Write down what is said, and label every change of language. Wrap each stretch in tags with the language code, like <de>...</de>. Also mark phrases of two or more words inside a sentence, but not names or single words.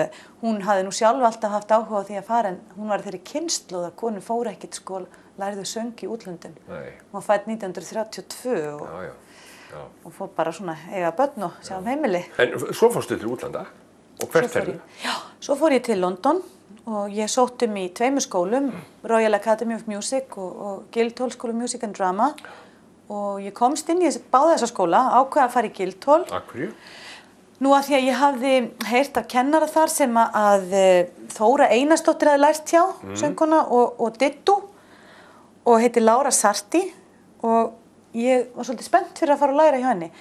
<is>Hún hafði nú sjálf alltaf haft áhuga á því að fara en hún var þeirri kynslóð að konur fóru ekkert sko, lærðu söng í útlöndum. Hún var fædd 1932 og fór bara svona eiga börn og sjá heimili. En svo fórstu til útlanda og hvert ferðu? Já, svo fór ég til London og ég sótt í 2 skólum, Royal Academy of Music og Guildhall School of Music and Drama. Og ég komst inn í báða þessa skóla, ákveða að fara í Guildhall. Af hverju? Nú að því að ég hafði heyrt af kennara þar sem að Þóra Einarsdóttir hafði lært hjá, söngkona og dittu og heiti Laura Sarti og ég var svolítið spennt fyrir að fara að læra hjá henni.</is>